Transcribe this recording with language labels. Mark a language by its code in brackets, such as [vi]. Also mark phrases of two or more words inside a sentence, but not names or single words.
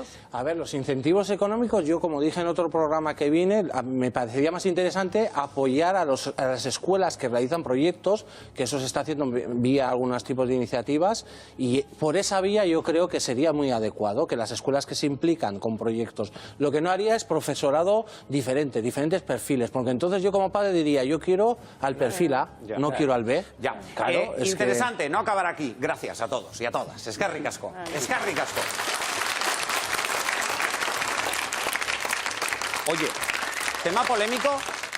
[es] A ver, los incentivos económicos menos yo, como dije en otro programa que vine, me parecería más interesante apoyar a las escuelas que realizan proyectos, que eso se está haciendo vía algunos tipos de iniciativas, y por esa vía yo creo que sería muy adecuado que las escuelas que se implican con proyectos. Lo que no haría es profesorado diferente, diferentes perfiles, porque entonces yo como padre diría, yo quiero al perfil A, no quiero al B. Ya, claro, interesante, no acabar aquí. Gracias a todos y a todas. [eu] Eskerrik asko. Eskerrik asko. [es] Oye, tema polémico